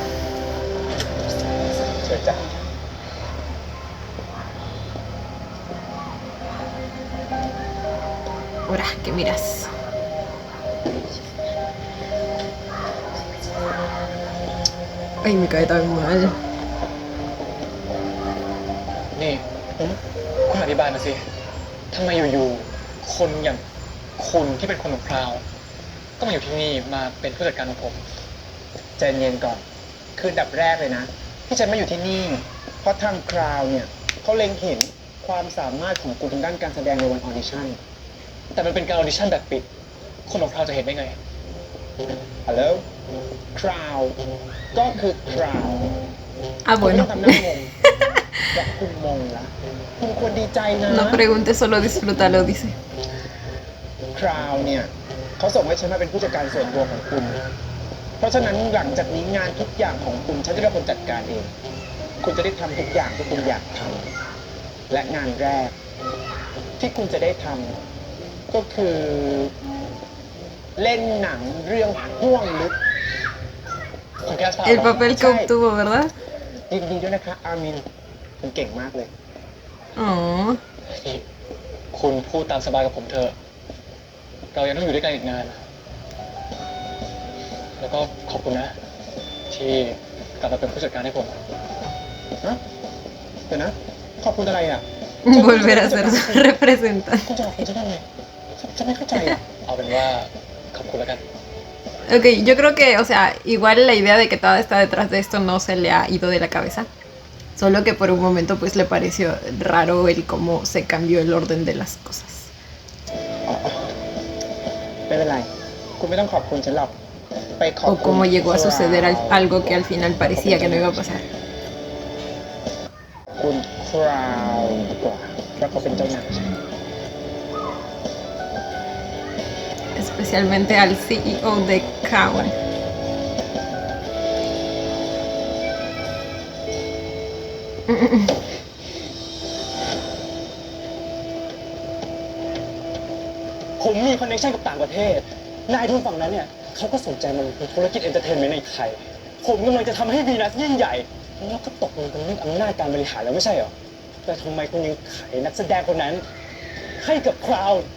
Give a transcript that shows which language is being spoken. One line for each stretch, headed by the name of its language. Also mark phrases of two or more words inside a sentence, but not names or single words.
Thai: เชิญจ้ะ
Spanish: Ahora, ¿qué miras? Ay, me cae tan mal.
Thai: นี่คุณอธิบายมาสิทำไมอยู่ๆคนอย่างคุณที่เป็นคนของพราวก็มาอยู่ที่นี่มาเป็นผู้จัดการของผม ใจเย็นก่อน คืออันดับแรกเลยนะ ที่ฉันมาอยู่ที่นี่ เพราะทางคราวเนี่ยเขาเล็งเห็นความสามารถของคุณทางด้านการแสดงในวันออดิชั่น แต่มันเป็นการออดิชั่นแบบปิด คนของพราวจะเห็นได้ไง ฮัลโหลคราวก็คือคราว Ah, คุณไม่
Spanish: bueno.
Thai: ต้องทำหน้างงแต่คุณมงละคุณควรดีใจนะ
Spanish: No preguntes, solo disfrútalo, dice.
Thai: คราวเนี่ยเขาส่งให้ฉันมาเป็นผู้จัดการส่วนตัวของคุณ เพราะฉะนั้นหลังจากนี้งานทุกอย่างของคุณฉันจะเป็นคนจัดการเอง คุณจะได้ทำทุกอย่างที่คุณอยากทำและงานแรก ที่คุณจะได้ทำก็คือเล่นหนังเรื่องห่วงลึก คุณแค่สภาพ
Spanish: El papel que obtuvo, ¿verdad?
Thai: ยินดีด้วยนะคะอามินคุณเก่งมากเลย Oh. นี่คุณพูดตามสบายกับผมเถอะ เรายังต้องอยู่ด้วยกันอีกนานนะแล้วก็ขอบคุณนะ ที่กลับมาเป็นผู้จัดการให้ผม ฮะเดี๋ยวนะ ขอบคุณอะไรอ่ะ
Spanish: Volver a ser su representante.
Thai: คุณจะขอบคุณฉันทำไมฉันไม่เข้าใจอ่ะ เอาเป็นว่าขอบคุณแล้วกัน
Spanish: Ok, yo creo que, o sea, igual la idea de que Tada está detrás de esto no se le ha ido de la cabeza. Solo que por un momento pues le pareció raro el cómo se cambió el orden de las cosas.
Thai: ไม่เป็นไร คุณไม่ต้องขอบคุณฉันหรอก ไปขอบ
Spanish: O
Thai: คุณ
Spanish: cómo llegó a suceder algo que al final parecía que no iba a pasar.
Thai: คุณคราวดีกว่าเพราะเขาเป็นเจ้านาย
Spanish: Especialmente al CEO de Crown.
Thai: ผมมีคอนเนคชั่นกับต่างประเทศ นายทุนฝั่งนั้นเนี่ยเขาก็สนใจมาลงทุนธุรกิจเอนเตอร์เทนเมนต์ในไทย ผมกำลังจะทำให้วีนัสยิ่งใหญ่ แล้วก็ตกลงกันเรื่องอำนาจการบริหารแล้วไม่ใช่เหรอ แต่ทำไมคุณยังขายนักแสดงคนนั้น ให้กับคราวด์